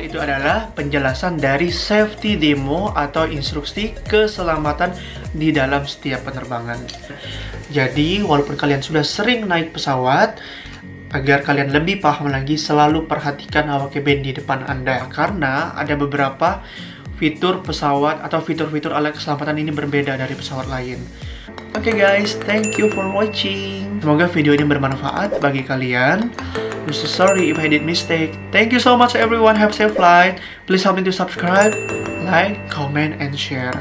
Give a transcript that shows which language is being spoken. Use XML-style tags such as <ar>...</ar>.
<id>Itu adalah penjelasan dari safety demo atau instruksi keselamatan di dalam setiap penerbangan. Jadi, walaupun kalian sudah sering naik pesawat, agar kalian lebih paham lagi, selalu perhatikan awak kabin di depan Anda. Karena ada beberapa fitur pesawat atau fitur-fitur alat keselamatan ini berbeda dari pesawat lain.</id> <en>Oke guys, thank you for watching.</en> <id>Semoga video ini bermanfaat bagi kalian.</id> <en>I'm so sorry if I did mistake. Thank you so much everyone. Have a safe flight. Please help me to subscribe, like, comment, and share.</en>